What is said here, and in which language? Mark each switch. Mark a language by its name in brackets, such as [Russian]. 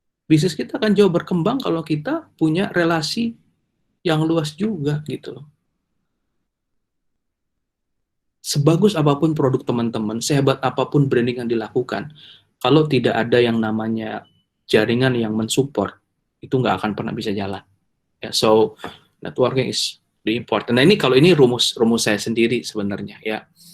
[Indonesian] Bisnis kita akan jauh berkembang kalau kita punya relasi yang luas juga gitu loh. Sebagus apapun produk teman-teman, sehebat apapun branding yang dilakukan, kalau tidak ada yang namanya jaringan yang mensupport, itu nggak akan pernah bisa jalan. [English] Ya, so networking is the important. [Indonesian] Nah ini kalau ini rumus saya sendiri sebenarnya ya.